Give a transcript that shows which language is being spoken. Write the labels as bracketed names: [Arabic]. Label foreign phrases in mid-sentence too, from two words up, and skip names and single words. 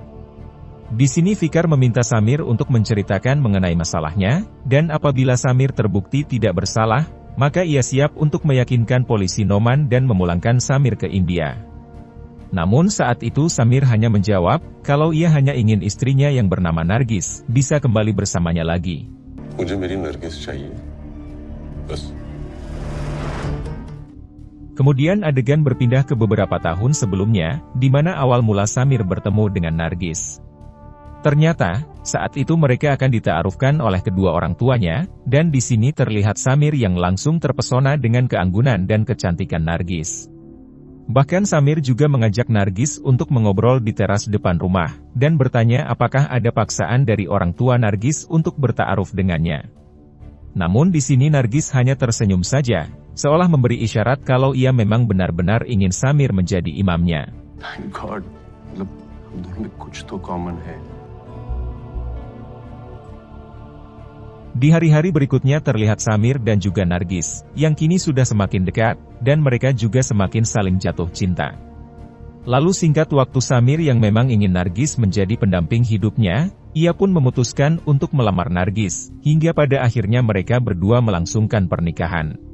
[Indonesian] Di sini Fikar meminta Samir untuk menceritakan mengenai masalahnya, dan apabila Samir terbukti tidak bersalah, maka ia siap untuk meyakinkan polisi Oman dan memulangkan Samir ke India. Namun saat itu Samir hanya menjawab, kalau ia hanya ingin istrinya yang bernama Nargis, bisa kembali bersamanya lagi. [Hindi] मुझे मेरी नरगिस चाहिए. Bas. [Indonesian] Kemudian adegan berpindah ke beberapa tahun sebelumnya, di mana awal mula Samir bertemu dengan Nargis. Ternyata, saat itu mereka akan dita'arufkan oleh kedua orang tuanya, dan di sini terlihat Samir yang langsung terpesona dengan keanggunan dan kecantikan Nargis. Bahkan Samir juga mengajak Nargis untuk mengobrol di teras depan rumah, dan bertanya apakah ada paksaan dari orang tua Nargis untuk berta'aruf dengannya. Namun di sini Nargis hanya tersenyum saja, seolah memberi isyarat kalau ia memang benar-benar ingin Samir menjadi imamnya. [English] Thank God, [Hindi] हम दोनों में कुछ तो common है. [Indonesian] Di hari-hari berikutnya terlihat Samir dan juga Nargis, yang kini sudah semakin dekat, dan mereka juga semakin saling jatuh cinta. Lalu singkat waktu Samir yang memang ingin Nargis menjadi pendamping hidupnya, ia pun memutuskan untuk melamar Nargis, hingga pada akhirnya mereka berdua melangsungkan pernikahan.